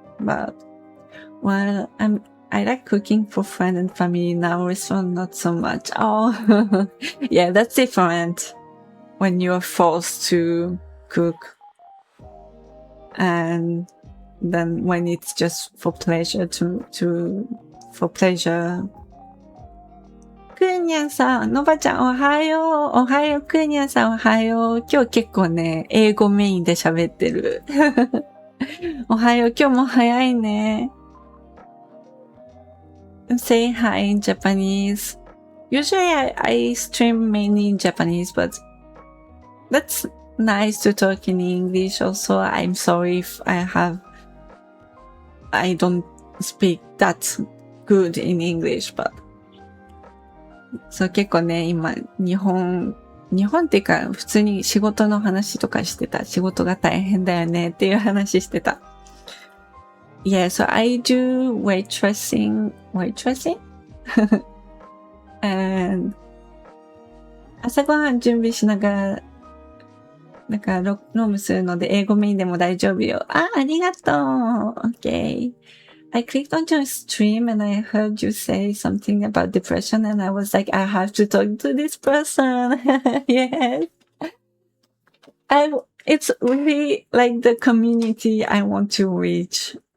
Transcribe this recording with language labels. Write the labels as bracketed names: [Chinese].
[English] But well, I like cooking for friends and family now, restaurant not so much. Oh, yeah, that's different when you're forced to cook, and then when it's just for pleasure for pleasure. [Japanese] くーにゃんさん、のばちゃんおはよう。おはよう、くーにゃんさんおはよう。今日結構ね、英語メインで喋ってる。おはよう、今日も早いね。 [English] Say hi in Japanese. Usually I stream mainly in Japanese, but that's nice to talk in English. Also, I'm sorry if I don't speak that good in English, but [Japanese] そう結構ね、今、日本っていうか、普通に仕事の話とかしてた。仕事が大変だよねっていう話してた。 [English] Yeah, so I do waitressing? [Japanese] And 朝ごはん準備しながら、だから、ノームするので、英語メインでも大丈夫よ。ありがとう [English] !Okay.I clicked on your stream and I heard you say something about depression and I was like, I have to talk to this person. Yes. It's really like the community I want to reach.